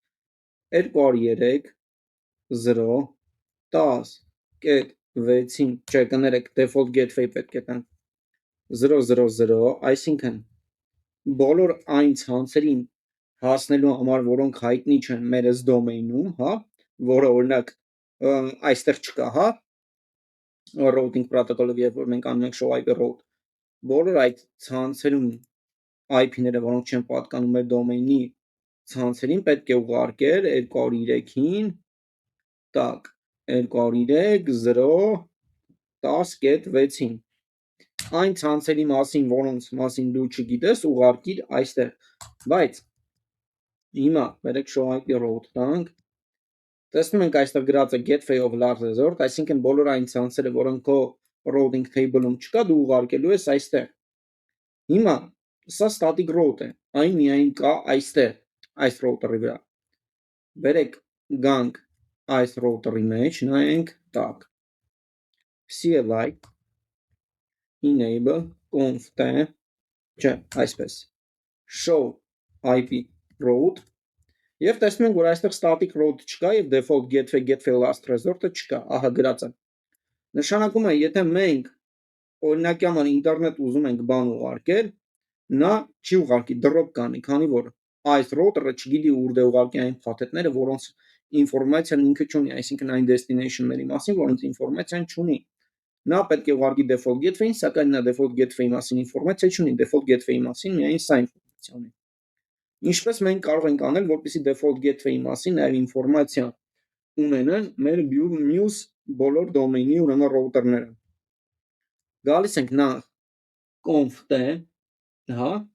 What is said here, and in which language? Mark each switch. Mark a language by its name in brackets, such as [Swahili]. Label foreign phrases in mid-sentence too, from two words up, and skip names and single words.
[Armenian] 203.010.6-ին, չէ, կներեք, [English] default gateway [Armenian] պետք է տան 000, այսինքն բոլոր այն ցանցերին հասնելու համար, որոնք հայտնի չեն մեր այս դոմեյնում, հա, որը օրինակ այստեղ չկա, հա, [English] routing protocol- [Armenian] ով, երբ որ մենք անում ենք [English] show IP route, [Armenian] բոլոր այդ ցանցերում IP-ները, որոնք չեն պատկանում մեր դոմեյնի ցանցերին, պետք է ուղարկել 203-ին, տակ, 203.010.6-ին, այն ցանցերի մասին, որոնց մասին դու չգիտես, ուղարկիր այստեղ, բայց հիմա բերեք show [English] IP route [Armenian] տանք, տեսնում ենք այստեղ գրած է [English] gateway of last resort, [Armenian] այսինքն բոլոր այն ցանցերը, որոնք քո [English] routing table- [Armenian] ում չկա, դու ուղարկելու ես այստեղ։ Հիմա սա [English] static route [Armenian] է, այն միայն կա այստեղ, այս router-ի վրա։ Բերեք գանք այս router-ի մեջ, նայենք տակ, CLI [English] enable conf [Armenian] տե, չէ, այսպես, [English] show IP route, [Armenian] և տեսնում ենք, որ այստեղ [English] static route [Armenian] չկա և [English] default gateway last resort- [Armenian] ը չկա, ահա գրած է։ Նշանակում է, եթե մենք օրինակի համար ինտերնետ ուզում ենք բան ուղարկել, նա չի ուղարկի, drop կանի, քանի որ այս router-ը չգիտի ուր դե ուղարկի այն փաթեթները, որոնց ինֆորմացիան ինքը չունի, այսինքն այն destination-ների մասին, որոնց ինֆորմացիան չունի։ Նա պետք է ուղարկի [English] default gateway- [Armenian] ին, սակայն նա [English] default gateway- [Armenian] ի մասին ինֆորմացիա չունի, [English] default gateway- [Armenian] ի մասին միայն սա ինֆորմացիա ունի։ Ինչպես մենք կարող ենք անել, որպեսզի [English] default gateway- [Armenian] ի մասին նաև ինֆորմացիա ունենան մեր մյուս բոլոր դոմեյնի ուրեմն router-ները։ Գալիս ենք նախ conf տե, հա,